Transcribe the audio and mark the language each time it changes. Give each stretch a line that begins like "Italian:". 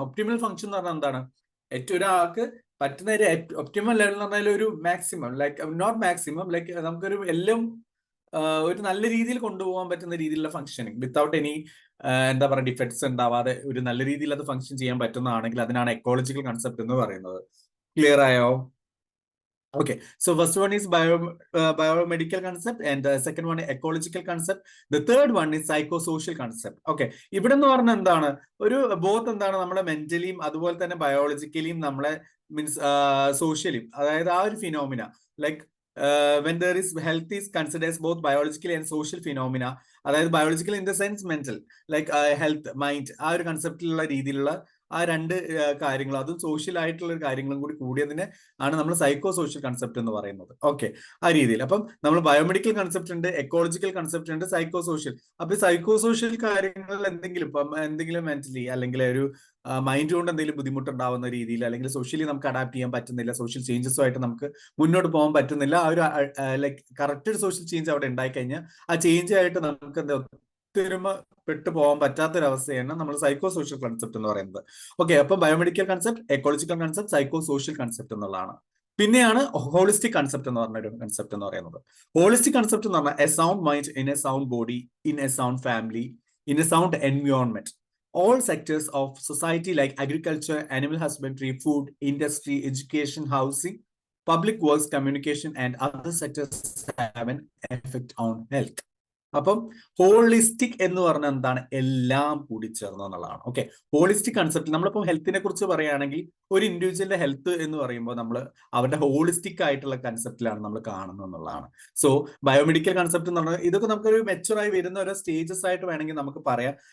Malayalam: Optimal function എന്ന് പറഞ്ഞാൽ എന്താണ്? ഏറ്റവും ഒരാൾക്ക് പറ്റുന്ന ഒരു ഒപ്റ്റിമൽ ലെവൽ എന്ന് പറഞ്ഞാൽ ഒരു maximum, like not maximum, like നമുക്കൊരു എല്ലാം ഒരു നല്ല രീതിയിൽ കൊണ്ടുപോകാൻ പറ്റുന്ന രീതിയിലുള്ള ഫംഗ്ഷനിങ് വിത്തൗട്ട് എനി എന്താ പറയുക ഡിഫക്ട്സ് ഉണ്ടാവാതെ ഒരു നല്ല രീതിയിൽ അത് ഫംഗ്ഷൻ ചെയ്യാൻ പറ്റുന്നതാണെങ്കിൽ അതിനാണ് എക്കോളജിക്കൽ കൺസെപ്റ്റ് എന്ന് പറയുന്നത്. ക്ലിയർ ആയോ?
English: So first one is biomedical concept and the second one is ecological concept. The third one is psychosocial concept.
Malayalam: ഇവിടെ എന്ന് പറഞ്ഞാൽ എന്താണ്? ഒരു ബോത്ത് എന്താണ്? നമ്മളെ മെന്റലിയും അതുപോലെ തന്നെ ബയോളജിക്കലിയും നമ്മളെ മീൻസ് സോഷ്യലിയും, അതായത് ആ ഒരു phenomena like
English: when there is health is considered as both biological and social phenomena,
Malayalam: അതായത് biological in the sense mental, like health mind, ആ ഒരു കൺസെപ്റ്റിലുള്ള രീതിയിലുള്ള ആ രണ്ട് കാര്യങ്ങളും അതും സോഷ്യൽ ആയിട്ടുള്ള കാര്യങ്ങളും കൂടി കൂടിയതിനെ ആണ് നമ്മൾ സൈക്കോ സോഷ്യൽ കൺസെപ്റ്റ് എന്ന് പറയുന്നത്. ആ രീതിയിൽ അപ്പം നമ്മൾ ബയോമെഡിക്കൽ കൺസെപ്റ്റ് ഉണ്ട്, എക്കോളജിക്കൽ കൺസെപ്റ്റ് ഉണ്ട്, സൈക്കോ സോഷ്യൽ. അപ്പൊ സൈക്കോ സോഷ്യൽ കാര്യങ്ങളിൽ എന്തെങ്കിലും ഇപ്പം എന്തെങ്കിലും മെന്റലി അല്ലെങ്കിൽ ഒരു മൈൻഡ് കൊണ്ട് എന്തെങ്കിലും ബുദ്ധിമുട്ടുണ്ടാവുന്ന രീതിയിൽ അല്ലെങ്കിൽ സോഷ്യലി നമുക്ക് അഡാപ്റ്റ് ചെയ്യാൻ പറ്റുന്നില്ല, സോഷ്യൽ ചേഞ്ചസുമായിട്ട് നമുക്ക് മുന്നോട്ട് പോകാൻ പറ്റുന്നില്ല, ആ ഒരു ലൈക്ക് കറക്റ്റ് ഒരു സോഷ്യൽ ചേഞ്ച് അവിടെ ഉണ്ടായിക്കഴിഞ്ഞാൽ ആ ചേഞ്ച് ആയിട്ട് നമുക്ക് എന്താ ഒത്തൊരുമപ്പെട്ടു പോകാൻ പറ്റാത്തൊരവസ്ഥയാണ് നമ്മൾ സൈക്കോ സോഷ്യൽ കൺസെപ്റ്റ് എന്ന് പറയുന്നത്. അപ്പൊ biomedical concept, ecological concept, psycho social concept എന്നുള്ളതാണ്. പിന്നെയാണ് ഹോളിസ്റ്റിക് കൺസെപ്റ്റ് എന്ന് പറഞ്ഞ ഒരു കൺസെപ്റ്റ് എന്ന് പറയുന്നത്. ഹോളിസ്റ്റിക് കൺസെപ്റ്റ് എന്ന് പറഞ്ഞാൽ
English: A sound mind in a sound body in a sound family in a sound environment. All sectors of society like agriculture, animal husbandry, food, industry, education, housing, public works, communication, and other sectors have an effect on health.
Malayalam: അപ്പം holistic എന്ന് പറഞ്ഞാൽ എന്താണ്? എല്ലാം കൂടി ചേർന്ന് എന്നുള്ളതാണ്. Okay, holistic concept നമ്മളിപ്പോൾ ഹെൽത്തിനെ കുറിച്ച് പറയുകയാണെങ്കിൽ ഒരു ഇൻഡിവിജ്വലിന്റെ ഹെൽത്ത് എന്ന് പറയുമ്പോൾ നമ്മൾ അവരുടെ ഹോളിസ്റ്റിക് ആയിട്ടുള്ള കൺസെപ്റ്റിലാണ് നമ്മൾ കാണുന്നത് എന്നുള്ളതാണ്. സോ ബയോമെഡിക്കൽ കൺസെപ്റ്റ് എന്ന് പറഞ്ഞാൽ ഇതൊക്കെ നമുക്കൊരു മെച്ചുറായി വരുന്ന ഓരോ സ്റ്റേജസ് ആയിട്ട് വേണമെങ്കിൽ നമുക്ക് പറയാം.